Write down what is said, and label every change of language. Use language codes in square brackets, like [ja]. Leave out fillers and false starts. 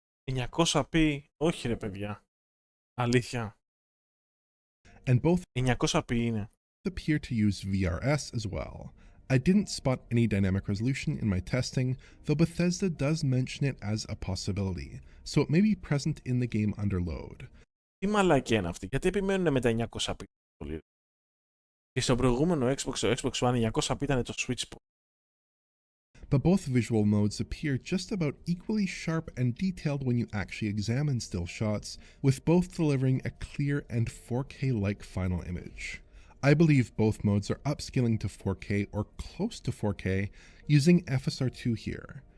[el] 900p, όχι ρε παιδιά. Αλήθεια. [en] And both [el] 900p είναι. [en] appear to use VRS as well. I didn't spot any dynamic resolution in my testing, though Bethesda does mention it as a possibility, so it may be present in the game under load. [el] Τι μαλακία είναι αυτή, γιατί επιμένουν με τα 900p. Και στο προηγούμενο Xbox, το Xbox One, 900p ήταν το Switch. [en] But both visual modes appear just about equally sharp and detailed when you actually examine still shots, with both delivering a clear and 4K-like final image. I believe both modes are upscaling to 4K or close to 4K using FSR2 here.